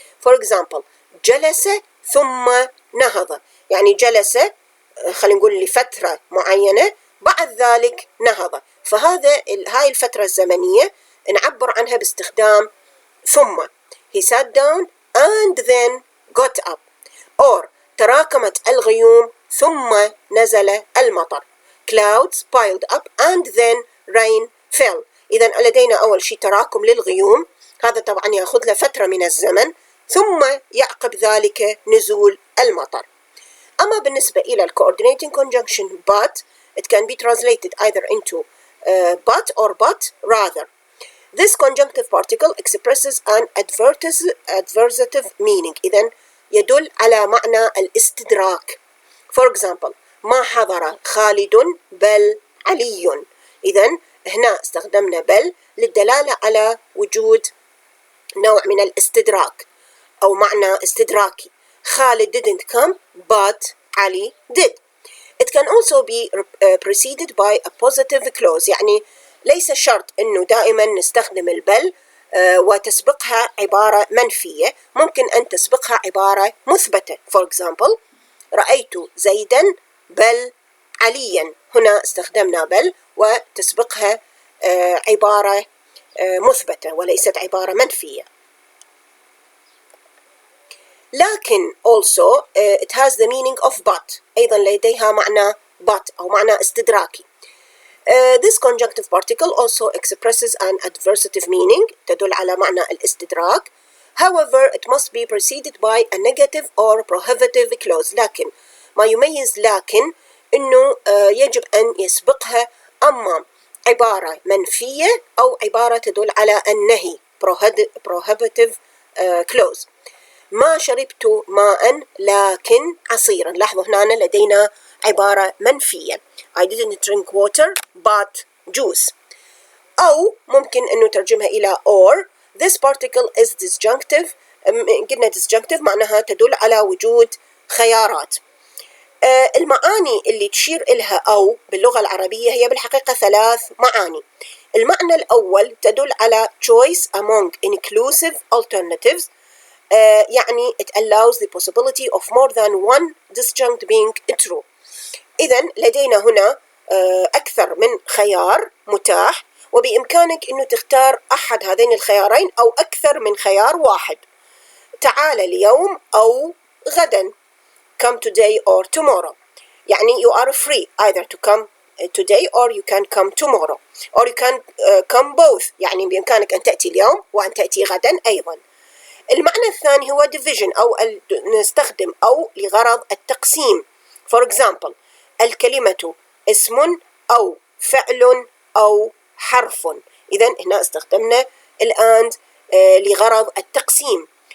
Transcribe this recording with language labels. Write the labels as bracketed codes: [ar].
[en] For example [ar] جلس ثم نهض، يعني جلس خلينا نقول لفترة معينة بعد ذلك نهض، هاي الفترة الزمنية نعبر عنها باستخدام ثم. [en] He sat down and then got up. or [ar] تراكمت الغيوم ثم نزل المطر. [en] Clouds piled up and then rain fell. [ar] إذا لدينا أول شيء تراكم للغيوم، هذا طبعا يأخذ له فترة من الزمن، ثم يعقب ذلك نزول المطر. أما بالنسبة إلى [en] coordinating conjunction but, it can be translated either into but or but rather. This conjunctive particle expresses an adversative meaning. [ar] إذن يدل على معنى الاستدراك. [en] For example [ar] ما حضر خالد بل علي. إذن هنا استخدمنا بل للدلالة على وجود نوع من الاستدراك أو معنى استدراكي. [en] Khalid didn't come but Ali did. It can also be preceded by a positive clause. [ar] يعني ليس شرط أنه دائما نستخدم البل وتسبقها عبارة منفية، ممكن أن تسبقها عبارة مثبتة. [en] For example [ar] رأيت زيدا بل عليا. هنا استخدمنا بل وتسبقها عبارة مثبتة وليست عبارة منفية. [en] لكن also it has the meaning of but. [ar] أيضا لديها معنى but أو معنى استدراكي. [en] This conjunctive particle also expresses an adversative meaning. [ar] تدل على معنى الاستدراك. [en] However, it must be preceded by a negative or prohibitive clause. [ar] لكن ما يميز لكن إنه يجب أن يسبقها أما عبارة منفية أو عبارة تدل على النهي [en] prohibitive clause. [ar] ما شربت ماء لكن عصيرا. لاحظوا هنا لدينا عبارة منفية. [en] I didn't drink water but juice. [ar] أو ممكن أن نترجمها إلى or. [en] This particle is disjunctive. [ar] قلنا disjunctive معناها تدل على وجود خيارات. المعاني اللي تشير إلها أو باللغة العربية هي بالحقيقة 3 معاني. المعنى الأول تدل على [en] choice among inclusive alternatives. [ar] يعني [en] it allows the possibility of more than one disjunct being true. [ar] إذن لدينا هنا أكثر من خيار متاح، وبإمكانك أنه تختار أحد هذين الخيارين أو أكثر من خيار واحد. تعال اليوم أو غدا. [en] Come today or tomorrow. [ar] يعني [en] you are free either to come today or you can come tomorrow or you can come both. [ar] يعني بإمكانك أن تأتي اليوم وأن تأتي غدا أيضا. المعنى الثاني هو division أو نستخدم أو لغرض التقسيم. [en] For example [ar] الكلمة اسم أو فعل أو حرف. إذن هنا استخدمنا الآن لغرض التقسيم.